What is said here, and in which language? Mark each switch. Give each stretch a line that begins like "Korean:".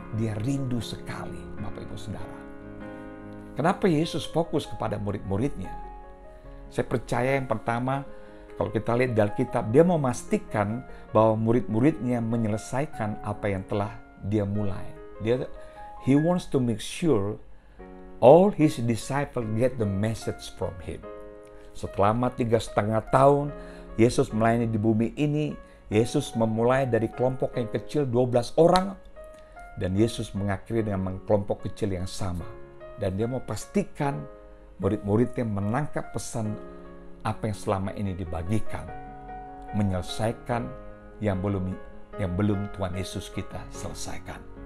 Indonesian: Dia rindu sekali, Bapak Ibu Saudara. Kenapa Yesus fokus kepada murid-muridnya? Saya percaya yang pertama, kalau kita lihat di Alkitab, dia memastikan bahwa murid-muridnya menyelesaikan apa yang telah dia mulai.
English: He wants to make sure all his disciples get the message from him.
Indonesian: Selama 3,5 tahun, Yesus melayani di bumi ini. Yesus memulai dari kelompok yang kecil 12 orang. Dan Yesus mengakhiri dengan kelompok kecil yang sama. Dan dia mau pastikan murid-muridnya menangkap pesan apa yang selama ini dibagikan, menyelesaikan yang belum Tuhan Yesus kita selesaikan.